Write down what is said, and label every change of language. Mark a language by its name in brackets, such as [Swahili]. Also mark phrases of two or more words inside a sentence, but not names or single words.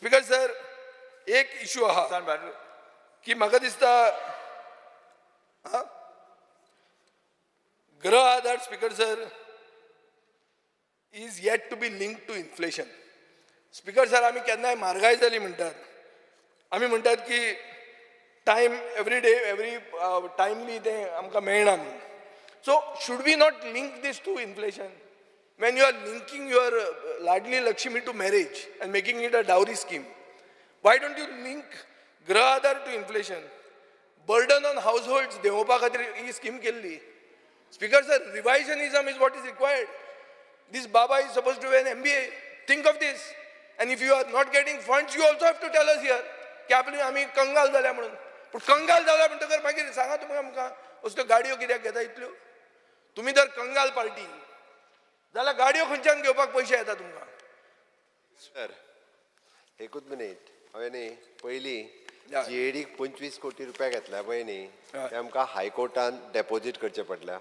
[English] Speaker sir [Konkani] एक इशू आहा की म्हाका दिसता गृह आधार [English] Speaker sir is yet to be link to inflation. Speaker sir [Konkani] आमी केन्नाय म्हारगाय जाली म्हणटात, आमी म्हणटात की [English] time every day every timely [Konkani] ते आमकां मेळना म्हणून. [English] so should we not link this to inflation? When you are linking your Ladli Lakshmi to marriage and making it a dowry scheme, why don't you link Grah Aadhar to inflation? Burden on households, [Konkani] devopa khatir hi scheme kelli. [English] Speaker sir, revisionism is what is required. This Baba is supposed to have an MBA. Think of this. And if you are not getting funds, you also have to tell us here [Konkani] की आपली आम्ही कंगाल झाल्या म्हणून. पण कंगाल झाल्या म्हणटकर मागीर सांगा तुम्ही आमकां असल्यो गाडयो कित्याक घेता इतल्यो? तुम्ही जर कंगाल पार्टी जाल्यार गाडयो खंयच्यान घेवपाक पयशे येता तुमकां? सर एकूच मिनीट, हांवें न्ही पयलीं GADक 25 कोटी रुपया घेतल्या पळय न्ही, ते आमकां हायकोर्टान डेपोजीट करचे पडल्या.